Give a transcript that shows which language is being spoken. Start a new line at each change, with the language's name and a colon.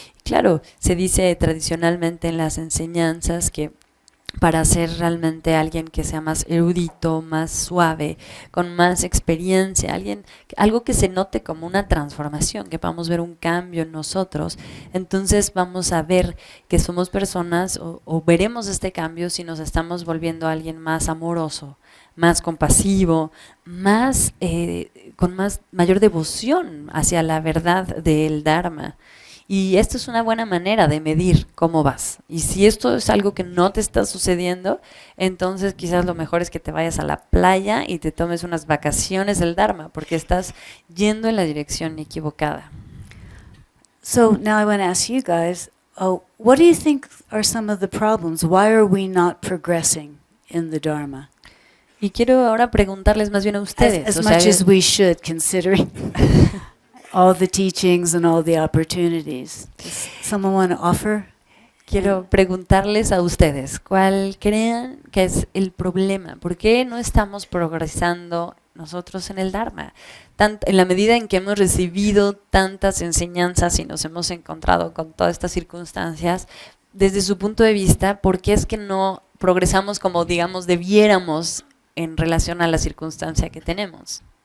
Spanish: Y claro, se dice tradicionalmente en las enseñanzas que para ser realmente alguien que sea más erudito, más suave, con más experiencia, algo que se note como una transformación, que podamos ver un cambio en nosotros, entonces vamos a ver que somos personas o veremos este cambio si nos estamos volviendo alguien más amoroso, más compasivo, más con mayor devoción hacia la verdad del Dharma. Y esto es una buena manera de medir cómo vas. Y si esto es algo que no te está sucediendo, entonces quizás lo mejor es que te vayas a la playa y te tomes unas vacaciones del Dharma, porque estás yendo en la dirección equivocada.
English: So now I want to ask you guys, what do you think are some of the problems? Why are we not progressing in the Dharma?
Spanish: Y quiero ahora preguntarles más bien a ustedes.
English: As much as we should, considering all the teachings and all the opportunities. Does someone want to offer?
Spanish: Quiero preguntarles a ustedes, ¿cuál creen que es el problema? ¿Por qué no estamos progresando nosotros en el Dharma? En la medida en que hemos recibido tantas enseñanzas y nos hemos encontrado con todas estas circunstancias, desde su punto de vista, ¿por qué es que no progresamos como, digamos, debiéramos en relación a la circunstancia que tenemos?